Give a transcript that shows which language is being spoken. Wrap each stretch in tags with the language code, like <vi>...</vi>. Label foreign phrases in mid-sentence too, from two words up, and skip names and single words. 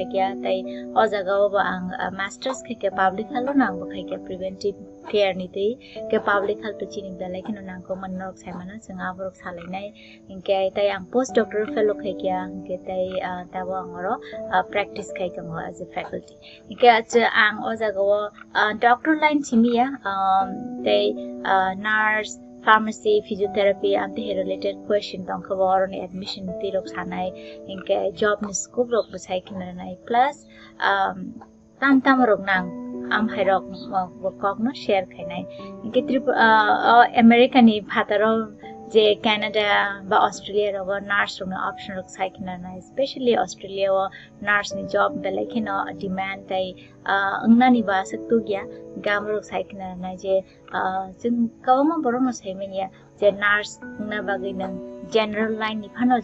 <trp>kya tai o jaga o ang masters khai ke</trp> <en>public health</en> <trp>na ang khai ke</trp> <en>preventive care</en> <trp>ni tei ke</trp> <en>public health</en> <trp>chini dalai kino nang ko man nok saimana changa abrok salai nai inke tai ang</trp> <en>post doctor fellow</en> <trp>khai kya inke tai tawo angoro practice khai tong</trp> <en>as a faculty</en> <trp>inke ang o jaga o</trp> <en>doctor line</en> <trp>chimia</trp> <en>they nurse pharmacy physiotherapy and the related question</en> <trp>tong khabar on admission tirok sanai inke job ni scope rok bachai kinai plus tam rok nang am hairok kok no share khainai inke America ni phataro je Canada ba Australia ro nurse ro option rok sai kinai especially Australia o nurse ni job belai kino demand tai angna ni ba saktu gya gamrok sai kinai je chung kawma borong sai menia je nurse na bagai nang</trp> <en>general line</en> <trp>ni phano</trp>